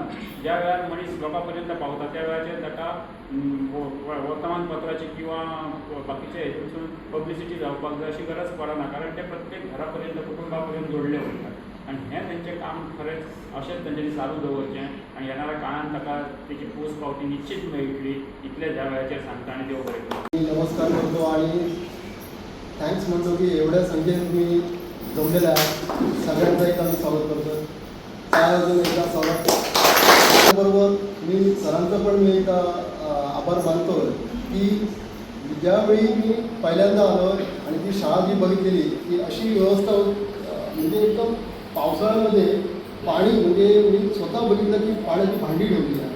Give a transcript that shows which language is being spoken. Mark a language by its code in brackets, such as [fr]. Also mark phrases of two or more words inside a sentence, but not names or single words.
[kok] ज्या वेळार मनीस लोकां पर्यंत पावता त्या वेळाचेर ताका वर्तमानपत्राची किंवा बाकीचे हेतून पब्लिसिटी जावपाक जाय अशी गरज पडना. कारण ते प्रत्येक घरा पर्यंत, कुटुंबा पर्यंत जोडले वयतात. आनी हें तेंचें काम खरेंच अशेंच तेंच्यांनी चालू दवरचें. आनी येणाऱ्या काळान ताका तेची पोस पावती निश्चित मेळटली. इतलें ह्या वेळाचेर सांगता आनी देव बरें करूं. [mr] नमस्कार करतो आणि थँक्स म्हणतो की एवढ्या संख्येने तुम्ही जमलेल्या आहात. सगळ्यांचं एक आम्ही स्वागत करतो. काय अजून एकदा स्वागत. त्याबरोबर मी सरांचं पण मी एक आभार मानतो की ज्यावेळी मी पहिल्यांदा आलो आणि ती शाळा जी बघितलेली की अशी व्यवस्था म्हणजे एकदम पावसाळ्यामध्ये पाणी म्हणजे मी स्वतः बघितलं की पाण्याची भांडी ठेवलेली आहे.